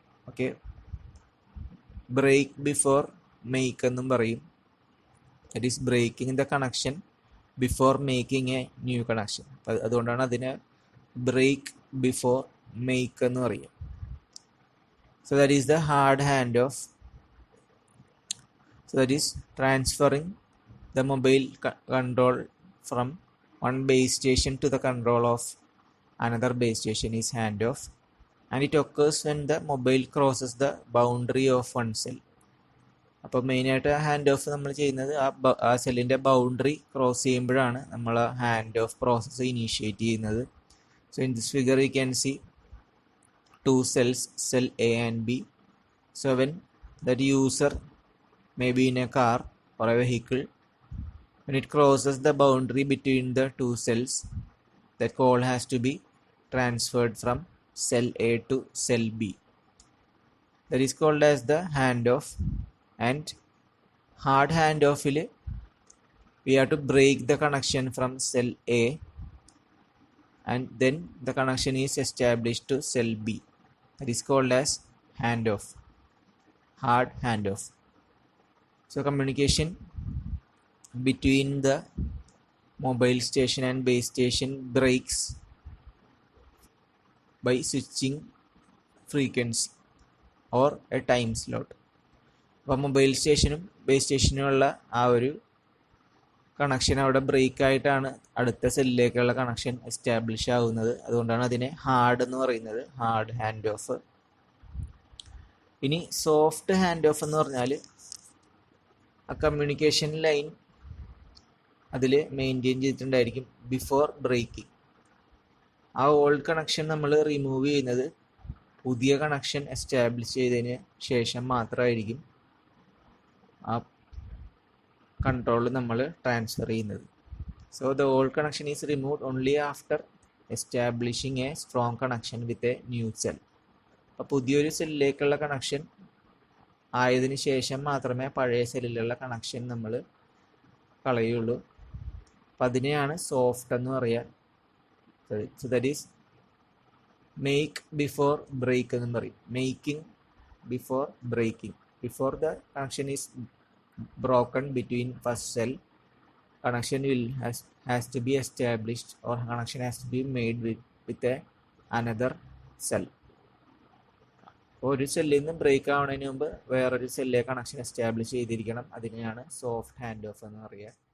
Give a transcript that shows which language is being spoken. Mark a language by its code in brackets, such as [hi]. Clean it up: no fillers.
[ml] Okay, break before make എന്നും പറയും. [en] That is breaking the connection before making a new connection. [ml] അതുകൊണ്ടാണ് അതിനെ break before make എന്ന് പറയും. [en] So that is the hard handoff. So that is transferring the mobile control from one base station to the control of another base station is handoff, and it occurs when the mobile crosses the boundary of one cell. [ml] അപ്പോൾ മെയിനായിട്ട് hand of നമ്മൾ ചെയ്യുന്നത് ആ സെല്ലിൻ്റെ boundary cross ചെയ്യുമ്പോഴാണ് നമ്മൾ ആ hand of process initiate ചെയ്യുന്നത്. [en] So in this figure you can see 2 cells, cell A and B. So when that user may be in a car or a vehicle, when it crosses the boundary between the 2 cells, that call has to be transferred from cell A to cell B. That is called as the handoff. And hard handoff il we have to break the connection from cell A, and then the connection is established to cell B. That is called as handoff, hard handoff. So communication between the mobile station and base station breaks by switching frequency or a time slot. [ml] അപ്പോൾ mobile സ്റ്റേഷനും base സ്റ്റേഷനുമുള്ള ആ ഒരു connection അവിടെ break ആയിട്ടാണ് അടുത്ത സെല്ലിലേക്കുള്ള connection establish ആവുന്നത്. അതുകൊണ്ടാണ് അതിനെ ഹാർഡ് എന്ന് പറയുന്നത്, ഹാർഡ് ഹാൻഡ് ഓഫ്. ഇനി സോഫ്റ്റ് ഹാൻഡ് ഓഫ് എന്ന് പറഞ്ഞാൽ ആ കമ്മ്യൂണിക്കേഷൻ ലൈൻ അതിൽ മെയിൻറ്റെയിൻ ചെയ്തിട്ടുണ്ടായിരിക്കും [en] Before breaking. [ml] ആ ഓൾഡ് കണക്ഷൻ നമ്മൾ റിമൂവ് ചെയ്യുന്നത് പുതിയ കണക്ഷൻ എസ്റ്റാബ്ലിഷ് ചെയ്തതിന് ശേഷം മാത്രമായിരിക്കും ആ കൺട്രോൾ നമ്മൾ ട്രാൻസ്ഫർ ചെയ്യുന്നത്. [en] So the old connection is removed only after establishing a strong connection with a new cell. [ml] അപ്പോൾ പുതിയൊരു സെല്ലിലേക്കുള്ള കണക്ഷൻ ആയതിനു ശേഷം മാത്രമേ പഴയ സെല്ലിലുള്ള കണക്ഷൻ നമ്മൾ കളയുള്ളൂ. അപ്പം അതിനെയാണ് സോഫ്റ്റ് എന്ന് പറയുക. [en] so that is make before break [ml] എന്നും പറയും. [en] Making before breaking. Before the connection is broken between first cell, connection has to be established, or connection has to be made with another cell. [ml] ഒരു സെല്ലിൽ നിന്ന് break ആവുന്നതിന് മുമ്പ് വേറൊരു സെല്ലിലെ connection establish ചെയ്തിരിക്കണം. അതിനെയാണ് സോഫ്റ്റ് ഹാൻഡ് ഓഫ് എന്ന് പറയുക.